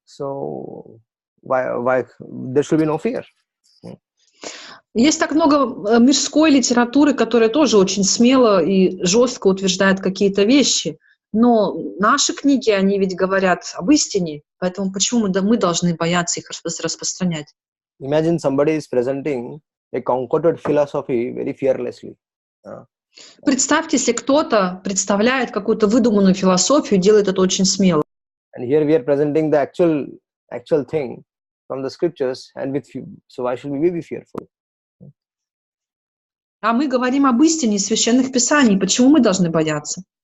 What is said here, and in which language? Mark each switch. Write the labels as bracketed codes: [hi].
[en] So why there should be no fear? [ru] Есть так много мирской литературы, которая тоже очень смело и жестко утверждает какие-то вещи. Но наши книги, они ведь говорят об истине, поэтому почему мы должны бояться их распространять? [en] Imagine somebody is presenting a concocted philosophy very fearlessly. [ru] Представьте, если кто-то представляет какую-то выдуманную философию, делает это очень смело. [en] And here we are presenting the actual thing from the scriptures, and so why should we be fearful? [ru] А мы говорим об истине из священных писаний. Почему мы должны бояться?